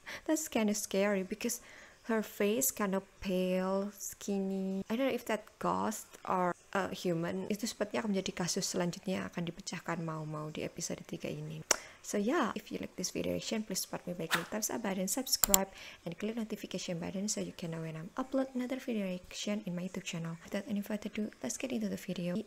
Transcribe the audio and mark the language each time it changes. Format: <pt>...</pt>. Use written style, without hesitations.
<en>That's kind of scary because her face kind of pale, skinny. I don't know if that ghost or human.</en> <id>Itu sepertinya akan menjadi kasus selanjutnya yang akan dipecahkan Mau-Mau di episode 3 ini.</id> <en>So yeah, if you like this video reaction, please support me by clicking thumbs up button, subscribe, and click notification button so you can know when I'm upload another video reaction in my YouTube channel. Without any further ado, let's get into the video.</en>